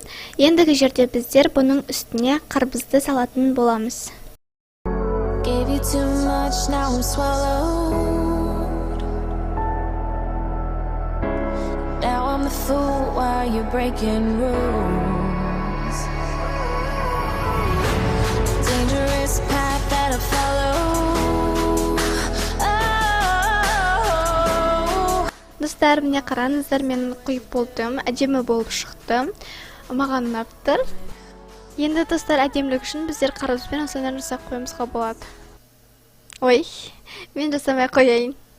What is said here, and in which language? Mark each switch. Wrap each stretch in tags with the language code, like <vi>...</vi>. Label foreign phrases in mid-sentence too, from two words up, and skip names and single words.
<kk>Ендігі жерде біздер бұның үстіне қарбызды салатын боламыз.</kk> <en>Gave you too much, now I'm swallowed. Now I'm the fool while you're breaking rules. Dangerous path that I follow. Oh.</en> <kk>Достар, міне қараңыздар, мен құйып болдым. Әдемі болып шықты. Маған ұнап тұр. Енді достар, әдемілік үшін біздер қарбызбен осылайынан жасап қоюымызға болады. Ой, мен жасамай қояйын.</kk>